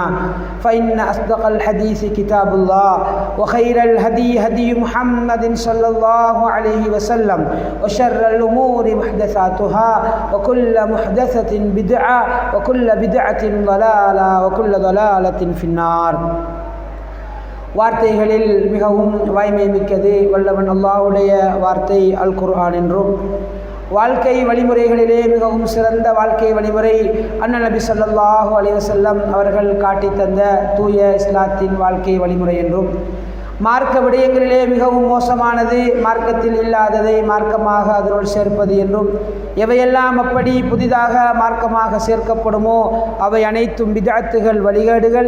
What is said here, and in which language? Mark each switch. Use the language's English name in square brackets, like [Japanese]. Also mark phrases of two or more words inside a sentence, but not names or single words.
[Arabic] فإن أصدق الحديث كتاب الله وخير الهدي هدي محمد صلى الله عليه وسلم وشر الأمور محدثاتها وكل محدثة بدعة وكل بدعة ضلالة وكل ضلالة في النار. [Tamil] வார்த்தைகளில் மிகவும் வாய்மை மிக்கது வல்லவன் அல்லாஹ்வுடைய வார்த்தை அல் குர்ஆன் என்றும், வாழ்க்கை வழிமுறைகளிலே மிகவும் சிறந்த வாழ்க்கை வழிமுறை அண்ணல் நபி [Arabic] صلى الله عليه وسلم [Tamil] அவர்கள் காட்டி தந்த தூய இஸ்லாத்தின் வாழ்க்கை வழிமுறை என்றும், மார்க்க விடயங்களிலே மிகவும் மோசமானது மார்க்கத்தில் இல்லாததை மார்க்கமாக அதனுள் சேர்ப்பது என்றும், எவையெல்லாம் அப்படி புதிதாக மார்க்கமாக சேர்க்கப்படுமோ அவை அனைத்தும் பித்அத்துகள், வழிகேடுகள்.